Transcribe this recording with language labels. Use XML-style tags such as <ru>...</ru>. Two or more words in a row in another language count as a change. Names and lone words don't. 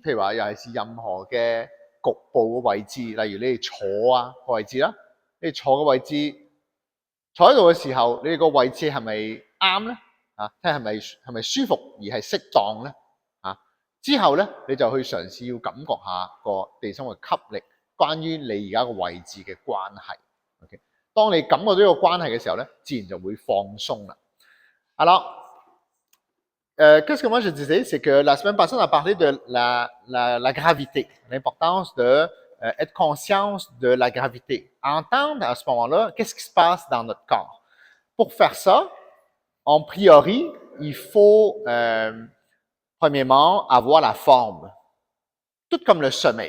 <yue>譬如話，尤其是任何嘅局部嘅位置，例如你哋坐啊個位置啦，你哋坐嘅位置，坐喺度嘅時候，你哋個位置係咪啱咧？啊，即係咪舒服而係適當咧？啊，之後咧你就去嘗試要感覺下個地心嘅吸力，關於你而家個位置嘅關係。OK， 當你感覺到呢個關係嘅時候咧，自然就會放鬆啦。</yue> <fr>Alors, qu'est-ce que moi je disais, c'est que la semaine passée, on a parlé de la gravité, l'importance de être conscience de la gravité. Entendre à ce moment-là, qu'est-ce qui se passe dans notre corps. Pour faire ça, en priori, il faut, premièrement, avoir la forme, tout comme le sommeil.</fr>